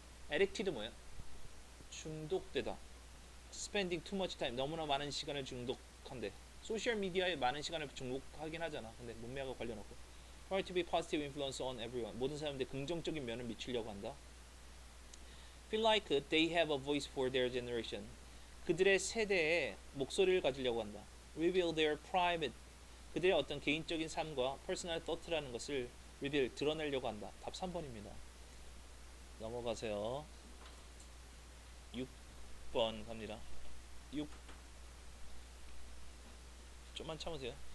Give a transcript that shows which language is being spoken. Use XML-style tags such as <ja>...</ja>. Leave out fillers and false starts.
<ko>addicted 뭐야? 중독되다.</ko> <en>spending too much time</en> <ko>너무나 많은 시간을 중독한데 소셜 미디어에 많은 시간을 중독하긴 하잖아. 근데 문맥과 관련 없고</ko> <en>try to be positive influence on everyone</en> <ko>모든 사람들의 긍정적인 면을 미치려고 한다.</ko> <en>feel like they have a voice for their generation</en> <ko>그들의 세대에 목소리를 가지려고 한다.</ko> <en>reveal their private</en> <ko>그들의 어떤 개인적인 삶과 personal thought라는 것을 reveal 드러내려고 한다. 답 3번입니다. 넘어가세요. 6번 갑니다. 6 좀만 참으세요.</ko>